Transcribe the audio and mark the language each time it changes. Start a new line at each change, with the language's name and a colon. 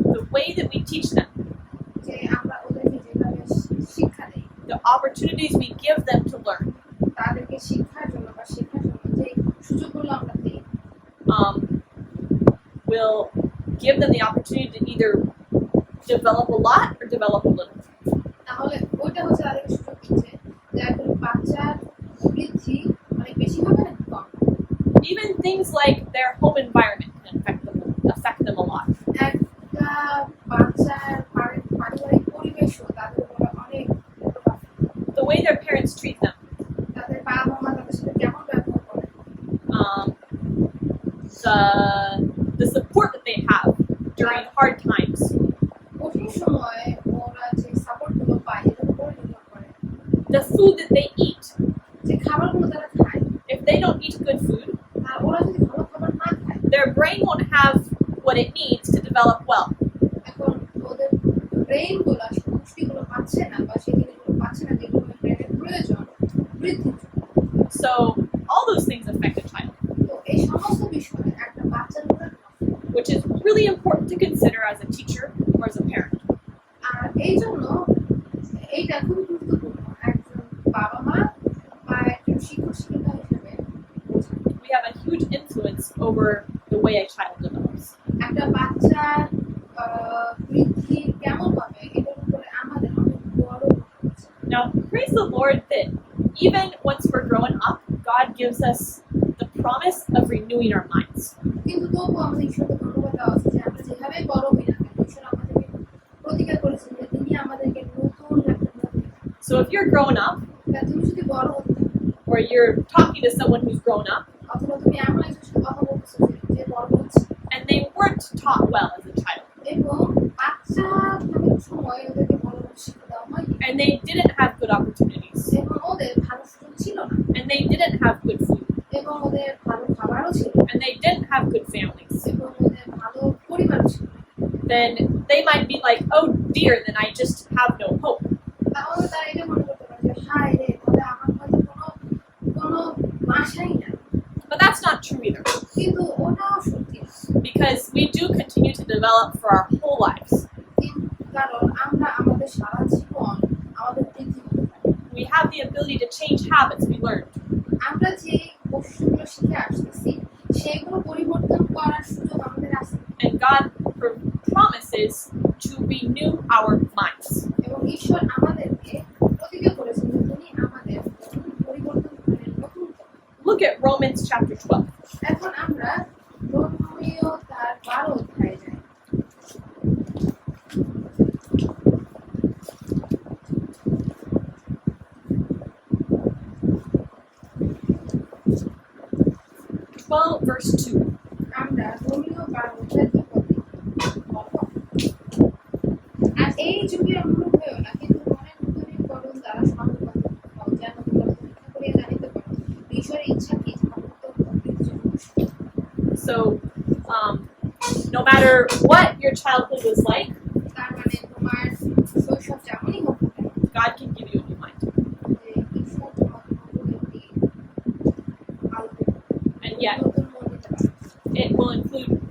English: The way that we teach them,
Bangla: যে আমরা ওদেরকে যেভাবে শিক্ষা দেই,
English: the opportunities we give them to learn,
Bangla: তাদেরকে শিক্ষার জন্য বা শেখার জন্য যে সুযোগগুলো আমরা দিই,
English: um, will give them the opportunity to either develop a lot or develop a little.
Bangla: তাহলে ওইটা হচ্ছে তাদেরকে সুযোগ দিচ্ছে যে একজন বাচ্চার বৃদ্ধি অনেক বেশি হবে নাকি কম।
English: Even things like their home environment can affect them a lot.
Bangla: একটা বাচ্চার পারিবারিক পরিবেশও তাদের উপরে অনেক প্রভাব ফেলে।
English: The way their parents treat them,
Bangla: তাদের বাবা মা তাদের সাথে কেমন ব্যবহার করে,
English: um, the support that they have during hard times,
Bangla: কঠিন সময়ে ওরা যে সাপোর্টগুলো পায় এটার উপরে নির্ভর করে,
English: the food that they eat.
Bangla: যে খাবারগুলো তারা খায়
English: If they don't eat good food,
Bangla: আর ওরা যদি ভালো খাবার না খায়,
English: their brain won't have what it needs to develop well.
Bangla: এখন ওদের ব্রেইনগুলো আসলে পুষ্টিগুলো পাচ্ছে না বা সেই জিনিসগুলো পাচ্ছে না যেগুলো ব্রেনের প্রয়োজন বৃদ্ধির জন্য।
English: So all those things affect a child,
Bangla: তো এই সমস্ত বিষয়ে একটা বাচ্চার উপরে প্রভাব ফেলে।
English: which is really important to consider as a teacher or as a parent.
Bangla: আর এই জন্য এইটা খুব গুরুত্বপূর্ণ একজন বাবা মা বা একজন শিক্ষক শিক্ষিকা হিসেবে বোঝা।
English: We have a huge influence over the way a child develops.
Bangla: একটা বাচ্চার বৃদ্ধি কেমন হবে এটার উপরে আমাদের অনেক বড় প্রভাব আছে।
English: Now, praise the Lord that even once we're growing up, God gives us the promise of renewing our minds.
Bangla: কিন্তু তবুও আমাদের ঈশ্বরকে ধন্যবাদ দেওয়া উচিত যে আমরা যেভাবে বড় হই না কেন ঈশ্বর আমাদেরকে প্রতিজ্ঞা করেছেন যে তিনি আমাদেরকে নতুন একটা মধ্যে।
English: So if you're growing up,
Bangla: তা তুমি যদি বড় হতে থাকো,
English: or you're talking to someone who's grown up,
Bangla: অথবা তুমি এমন একজনের সাথে কথা বলতেছো যে বড় হচ্ছে
English: and they weren't taught well as a child,
Bangla: এবং বাচ্চা থাকার সময় ওদেরকে ভালো শিক্ষা দেওয়া হয়নি
English: and they didn't have good opportunities,
Bangla: এবং ওদের ভালো সুযোগ ছিল না
English: and they didn't have good food,
Bangla: এবং ওদের ভালো খাবারও ছিল না
English: and they didn't have good families,
Bangla: এবং ওদের ভালো পরিবারও ছিল না,
English: then they might be like, oh dear, then I just have no hope.
Bangla: তাহলে তারা এটা মনে করতে পারে যে হায় রে তাহলে আমার হয়তো কোনো আশাই না।
English: But that's not true either,
Bangla: কিন্তু ওটাও সত্যি না।
English: because we do continue to develop for our whole lives.
Bangla: কারণ আমরা আমাদের সারা জীবন আমাদের বৃদ্ধি হতে পারি।
English: We have the ability to change habits we learned.
Bangla: আমরা যে বৈশিষ্ট্যগুলো শিখে আসতেছি সেগুলো পরিবর্তন করার সুযোগ আমাদের আছে
English: And God promises to renew our minds.
Bangla: এবং ঈশ্বর আমাদেরকে প্রতিজ্ঞা করেছেন যে তিনি আমাদের পরিবর্তন করেন নতুন করে।
English: Look at Romans chapter 12.
Bangla: এখন আমরা রোমীয় তার 12 অধ্যায়ে যাই।
English: Verse 2.
Bangla: আমরা রোমীয় 12 অধ্যায়ের 2 পদ দেখি। আর এই যুগে অনুরূপ হয়েও না, কিন্তু মনের নূতনীকরণ দ্বারা সর্বপ্রথম হও, যেন তোমরা পরীক্ষা করিয়া জানিতে পারো ঈশ্বরের ইচ্ছা কি, যাহা উত্তম ও প্রীতিজনক।
English: So, no matter what your childhood was like,
Bangla: তার মানে তোমার শৈশব যেমনই হোক না কেন,
English: God can give you a new mind.
Bangla: যে ঈশ্বর তোমাকে নতুন একটি আলো দেবে,
English: And yet,
Bangla: নতুন মন দিতে পারে।